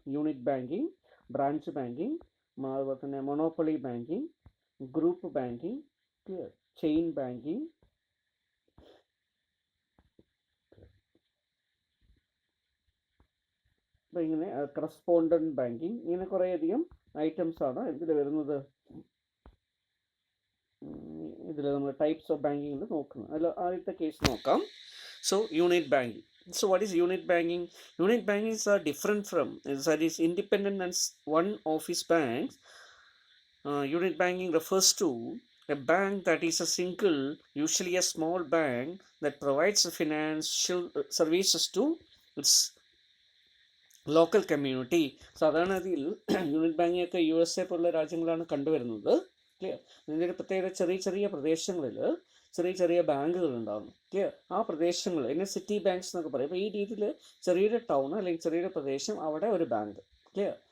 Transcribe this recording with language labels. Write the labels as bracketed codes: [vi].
[ml] Unit banking, branch banking, അതുപോലെ തന്നെ monopoly banking, group banking, clear, chain banking, അപ്പോൾ ഇങ്ങനെ കറസ്പോണ്ടൻറ്റ് ബാങ്കിങ്, ഇങ്ങനെ കുറേയധികം ഐറ്റംസ് ആണ് ഇതിൽ വരുന്നത്. ഇതിൽ നമ്മൾ ടൈപ്സ് ഓഫ് ബാങ്കിങ്ങിൽ നോക്കുന്നത്. അതിൽ ആദ്യത്തെ കേസ് നോക്കാം. [en] So unit banking. So what is unit banking? Unit bankings are different from, that is independent and one office banks. Unit banking refers to a bank that is a single, usually a small bank that provides financial services to its local community. [ml] സാധാരണഗതിയിൽ unit banking ഒക്കെ USA പോലുള്ള രാജ്യങ്ങളാണ് കണ്ടുവരുന്നത്. Clear. ഇതിൻ്റെ പ്രത്യേകത ചെറിയ ചെറിയ പ്രദേശങ്ങളിൽ ചെറിയ ചെറിയ ബാങ്കുകൾ ഉണ്ടാകും. ക്ലിയർ. ആ പ്രദേശങ്ങൾ അതിനെ സിറ്റി ബാങ്ക്സ് എന്നൊക്കെ പറയും. അപ്പോൾ ഈ രീതിയിൽ ചെറിയൊരു ടൗൺ അല്ലെങ്കിൽ ചെറിയൊരു പ്രദേശം, അവിടെ ഒരു ബാങ്ക്. ക്ലിയർ.